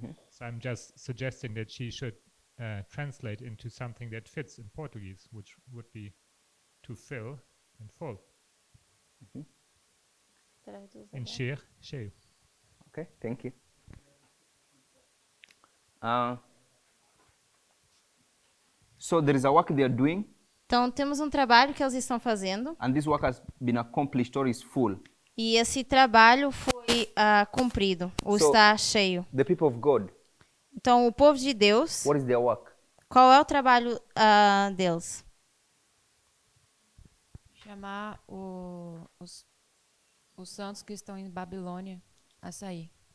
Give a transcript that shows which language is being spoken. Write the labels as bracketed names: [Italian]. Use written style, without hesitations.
[English] So I'm just suggesting that she should translate into something that fits in Portuguese, which would be to fill and full. [Portuguese] Encher, cheio. [English] Okay, thank you. So there is a work they are doing, [Portuguese] Então, temos um trabalho que eles estão fazendo [English] and this work has been accomplished or is full. [Portuguese] e esse trabalho foi cumprido, ou [English] So- [Portuguese] está cheio. [English] The people of God, [Portuguese] Então, o povo de Deus, [English] what is their work? [Portuguese] qual é o trabalho deles? Chamar os santos que estão em Babilônia a sair.